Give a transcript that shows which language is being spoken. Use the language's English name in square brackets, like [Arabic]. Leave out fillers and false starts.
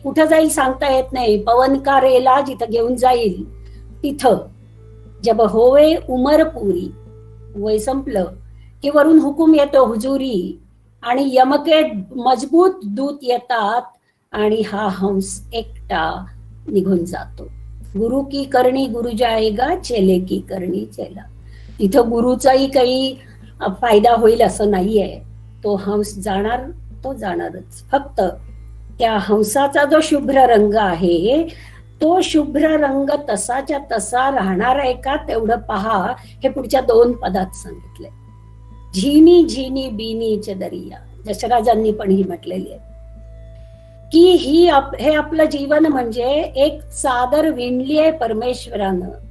[Marathi] कुठं जाईल सांगता येत नाही. [Hindi] पवन का रेला, [Marathi] जिथं घेऊन जाईल तिथं. [Hindi] जब होवे उमर पुरी, [Marathi] वय संपलं की वरून हुकूम येतो हुजुरी, आणि यमके मजबूत दूत येतात आणि हा हंस एकटा निघून जातो. [Hindi] गुरु की करणी गुरु जाएगा, चेले की करणी चेला. [Marathi] तिथं गुरुचाही काही फायदा होईल असं नाहीये. तो हंस जाणार, तो जाणारच. फक्त त्या हंसाचा जो शुभ्र रंग आहे, तो शुभ्र रंग तसाच्या तसा राहणार आहे का तेवढं पहा. हे पुढच्या 2 पदात सांगितलंय. [Hindi] झिनी झिनी बीनीच दरिया, [Marathi] जशराजांनी पण ही म्हटलेली आहे की हे आपलं जीवन म्हणजे एक चादर विणली आहे परमेश्वरानं.